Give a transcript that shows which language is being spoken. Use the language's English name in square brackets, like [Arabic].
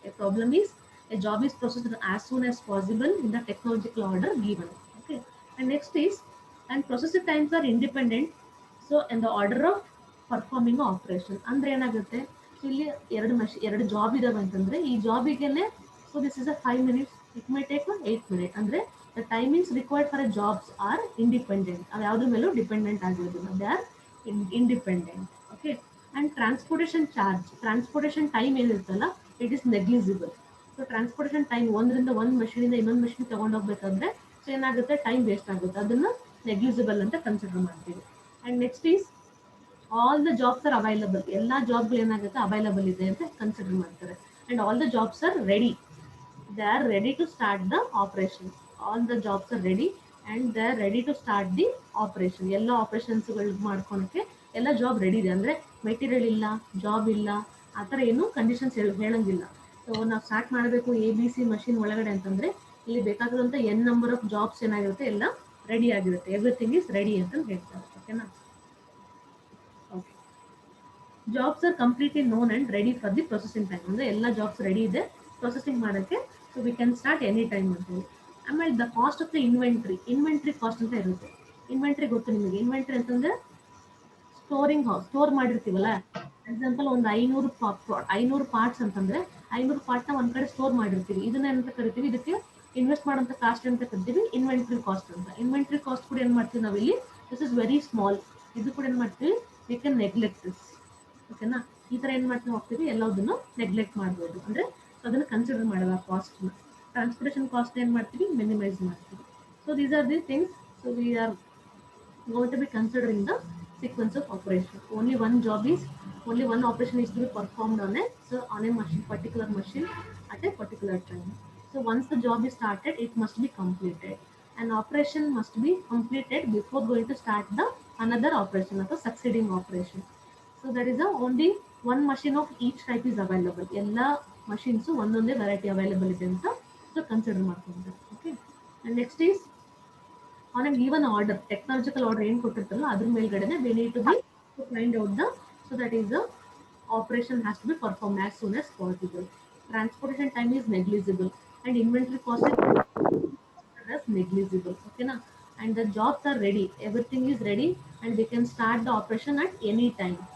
[English] A problem is a job is processed as soon as possible in the technological order given. Okay, and next is and processing times are independent so in the order of performing operation. [Kannada] ಅಂದರೆ ಏನಾಗುತ್ತೆ, so ಇಲ್ಲಿ ಎರಡು job ಇದಾವೆ ಅಂತಂದರೆ ಈ ಜಾಬಿಗೆ [English] So this is a 5 minutes, it may take 8 minutes. [Kannada] ಅಂದರೆ [English] The timings required for a jobs are independent. [Kannada] ಅವು ಯಾವುದ್ರ ಮೇಲೂ ಡಿಪೆಂಡೆಂಟ್ ಆಗಿರೋದಿಲ್ಲ. [English] They are independent. Okay. And transportation time ಏನಿರುತ್ತಲ್ಲ, it is negligible. [Kannada] So transportation time ಒಂದರಿಂದ ಒಂದು ಮಷೀನಿಂದ ಇನ್ನೊಂದು machine ತಗೊಂಡೋಗ್ಬೇಕಾದ್ರೆ so ಏನಾಗುತ್ತೆ, time waste ಆಗುತ್ತೆ. ಅದನ್ನ ನೆಗ್ಲಿಜಿಬಲ್ ಅಂತ ಕನ್ಸಿಡರ್ ಮಾಡ್ತೀವಿ. [English] And next is all the jobs are available. [Kannada] ಎಲ್ಲ ಜಾಬ್ಗಳು ಏನಾಗುತ್ತೆ, ಅವೈಲಬಲ್ ಇದೆ ಅಂತ ಕನ್ಸಿಡರ್ ಮಾಡ್ತಾರೆ. [English] And all the jobs are ready. They are ready to start the operation. All the jobs are ready and they are ready to start the operation. [Kannada] ಎಲ್ಲ ಆಪರೇಷನ್ಸ್ಗಳು ಮಾಡ್ಕೊಳಕ್ಕೆ ಎಲ್ಲ job ready ಇದೆ. ಅಂದರೆ ಮೆಟೀರಿಯಲ್ ಇಲ್ಲ, job ಇಲ್ಲ, ಆ ಥರ ಏನು ಕಂಡೀಷನ್ಸ್ ಹೇಳಂಗಿಲ್ಲ. ಸೊ ನಾವು ಸ್ಟಾರ್ಟ್ ಮಾಡಬೇಕು ABC ಮಷಿನ್ ಒಳಗಡೆ ಅಂತಂದರೆ ಇಲ್ಲಿ ಬೇಕಾಗಿರುವಂಥ n ನಂಬರ್ ಆಫ್ ಜಾಬ್ಸ್ ಏನಾಗಿರುತ್ತೆ, ಎಲ್ಲ ರೆಡಿ ಆಗಿರುತ್ತೆ. [English] everything is ready [Kannada] ಅಂತ ಹೇಳ್ತಾರೆ. [English] ಓಕೆನಾ? Okay. Jobs are completely known and ready for the processing time. [Kannada] ಅಂದರೆ ಎಲ್ಲ ಜಾಬ್ಸ್ ರೆಡಿ ಇದೆ ಪ್ರೊಸೆಸಿಂಗ್ ಮಾಡೋಕ್ಕೆ. [English] so we can start any time [Kannada] ಅಂತೇಳಿ. ಆಮೇಲೆ the cost of the inventory cost ಅಂತ ಇರುತ್ತೆ. ಇನ್ವೆಂಟ್ರಿ ಗೊತ್ತು ನಿಮಗೆ. ಇನ್ವೆಂಟ್ರಿ ಅಂತಂದರೆ ಸ್ಟೋರಿಂಗ್ ಹೌಸ್. ಸ್ಟೋರ್ ಮಾಡಿರ್ತೀವಲ್ಲ, ಎಕ್ಸಾಂಪಲ್ ಒಂದು 500 ಪಾರ್ಟ್ಸ್ ಅಂತಂದರೆ 500 ಪಾರ್ಟ್ನ ಒಂದು ಕಡೆ ಸ್ಟೋರ್ ಮಾಡಿರ್ತೀವಿ. ಇದನ್ನ ಏನಂತ ಕರಿತೀವಿ, ಇದಕ್ಕೆ ಇನ್ವೆಸ್ಟ್ ಮಾಡೋಂಥ ಕಾಸ್ಟ್ ಅಂತ ಕರಿತೀವಿ ಇನ್ವೆಂಟ್ರಿ ಕಾಸ್ಟ್ ಅಂತ. ಇನ್ವೆಂಟ್ರಿ ಕಾಸ್ಟ್ ಕೂಡ ಏನು ಮಾಡ್ತೀವಿ ನಾವಿಲ್ಲಿ, [English] This is very small. [Kannada] ಇದು ಕೂಡ ಏನು ಮಾಡ್ತೀವಿ, [English] We can neglect this. [Kannada] ಓಕೆನಾ? ಈ ಥರ ಏನು ಮಾಡ್ತೀವಿ, ಹೋಗ್ತೀವಿ ಎಲ್ಲದನ್ನು ನೆಗ್ಲೆಕ್ಟ್ ಮಾಡ್ಬೋದು. ಅಂದರೆ ಅದನ್ನು ಕನ್ಸಿಡರ್ ಮಾಡೋದು ಆ ಕಾಸ್ಟ್ನ. ಟ್ರಾನ್ಸ್ಪೋರ್ಟೇಷನ್ ಕಾಸ್ಟ್ ಏನು ಮಾಡ್ತೀವಿ, ಮಿನಿಮೈಸ್ ಮಾಡ್ತೀವಿ. [English] So these are the things. So we are going to be considering the sequence of operation. Only one operation is to be performed on a machine, particular machine at a particular time. So once the job is started, it must be completed. An operation must be completed before going to start the another operation or the succeeding operation. So there is only one machine of each type is available. [Kannada] ಎಲ್ಲ machines ಒಂದೊಂದೇ variety available ಇದೆ ಅಂತ so consider ಮಾಡ್ಕೊಂತಾರೆ. Okay. [English] and next is on a given order, technological order [Kannada] ಏನು ಕೊಟ್ಟಿರ್ತಾರಲ್ಲ ಅದ್ರ ಮೇಲ್ಗಡೆನೆ [English] We need to be to find out the, so that is the operation has to be perform as soon as possible. Transportation time is negligible and inventory cost as negligible. Okay na? And the jobs are ready, everything is ready and we can start the operation at any time.